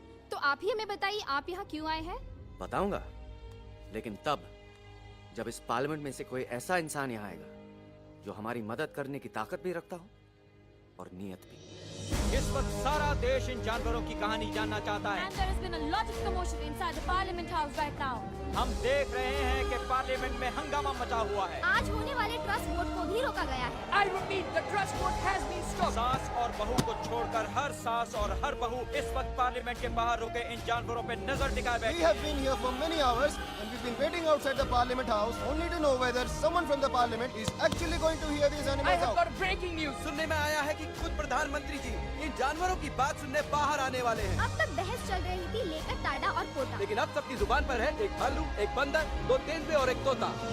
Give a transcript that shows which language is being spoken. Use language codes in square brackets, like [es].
[hi] तो आप ही हमें बताइए, आप यहाँ क्यों आए हैं? बताऊंगा, लेकिन तब जब इस पार्लियामेंट में से कोई ऐसा इंसान यहाँ आएगा जो हमारी मदद करने की ताकत भी रखता हो और नीयत भी। इस वक्त सारा देश इन जानवरों की कहानी जानना चाहता है। [en] And there has been a lot of commotion inside the Parliament House right now. [hi] हम देख रहे हैं कि पार्लियामेंट में हंगामा मचा हुआ है। आज होने वाले ट्रस्ट वोट को भी रोका गया है। [en] I repeat, the trust vote has been stopped. [hi] सास और बहू को छोड़कर हर सास और हर बहू इस वक्त पार्लियामेंट के बाहर रुके इन जानवरों पे नजर टिकाए बैठे। [en] We have been here for many hours and we've been waiting outside the Parliament House only to know whether someone from the Parliament is actually going to hear these animals out. I have got breaking news. [hi] सुनने में आया है कि खुद प्रधानमंत्री जी इन जानवरों की बात सुनने बाहर आने वाले हैं। अब तक बहस चल रही थी लेकर टाडा और पोता, लेकिन अब सबकी जुबान पर है एक भालू, एक बंदर, दो तेंदुए और एक तोता।